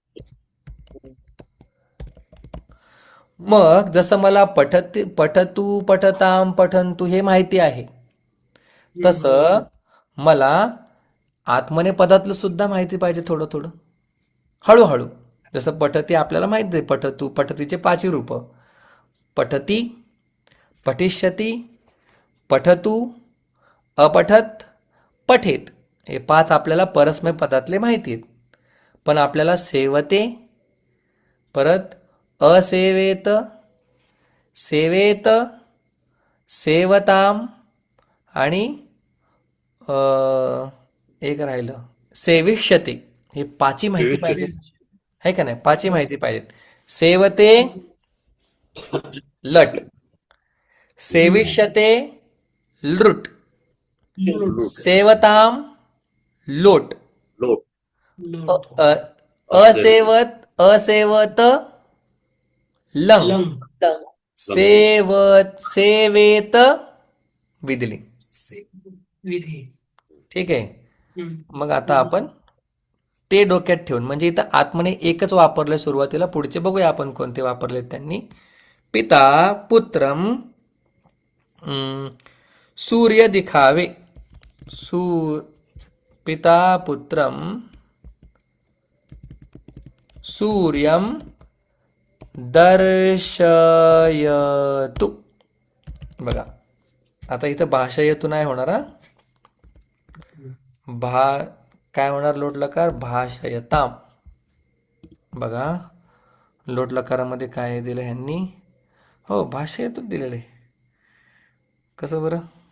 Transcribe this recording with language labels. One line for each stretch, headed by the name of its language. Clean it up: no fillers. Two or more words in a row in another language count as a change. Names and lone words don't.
Marathi: मग जसं मला पठतू, पठताम, पठंतू हे माहिती आहे, तसं मला आत्मनेपदातलं सुद्धा माहिती पाहिजे थोडं थोडं, हळूहळू. जसं पठती आपल्याला माहिती आहे, पठतू, पठतीचे 5 रूप: पठती, पठिष्यती, पठतू, अपठत, पठेत. हे 5 आपल्याला परस्मय पदातले माहिती आहेत. पण आपल्याला सेवते, परत असेवेत, सेवेत, सेवताम, आणि एक राहिलं सेविष्यते, हे 5ही माहिती पाहिजे, आहे का नाही? पाचही माहिती पाहिजेत. सेवते लट, सेविष्यते लृट, लूट. लूट. सेवताम लोट, लोट. अ, लूट. अ, असेल. असेवत लंग, लंग. सेवेत विदली. विधी. ठीक आहे. हम्म. मग आता आपण ते डोक्यात ठेवून, म्हणजे इथं आत्मने एकच वापरलं सुरुवातीला, पुढचे बघूया आपण कोणते वापरले त्यांनी.
Hindi: पिता पुत्रम सूर्य दिखावे,
Sanskrit: सू पिता पुत्रम सूर्यम दर्शयतु.
Marathi: बघा आता इथं भाषयतु नाही होणार हा. भा काय होणार लोट लकार? भाषयताम. बघा लोट लकारामध्ये काय दिलं ह्यांनी? हो, भाषयतच दिलेलं आहे. कसं बरं?